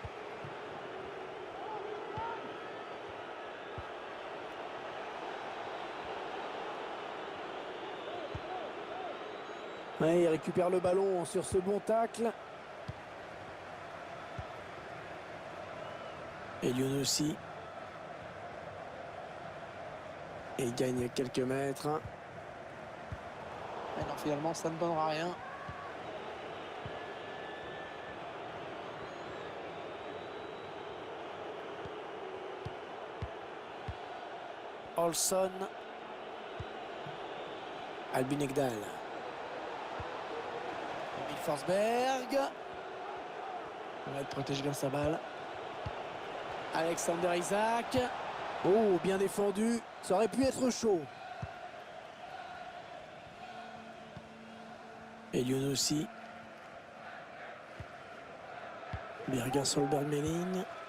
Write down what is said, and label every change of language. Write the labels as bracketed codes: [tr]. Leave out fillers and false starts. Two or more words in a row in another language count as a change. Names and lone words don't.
[fr] Ouais, il récupère le ballon sur ce bon tacle. Et Lyon aussi. Et il gagne quelques mètres. Mais non, finalement, ça ne donnera rien. Olsson. Albin Ekdal. Emil Forsberg. Il protège bien sa balle. Alexander Isak. Oh, bien défendu. Ça aurait pu être chaud. Et Lyon aussi. Birger Solberg-Melling.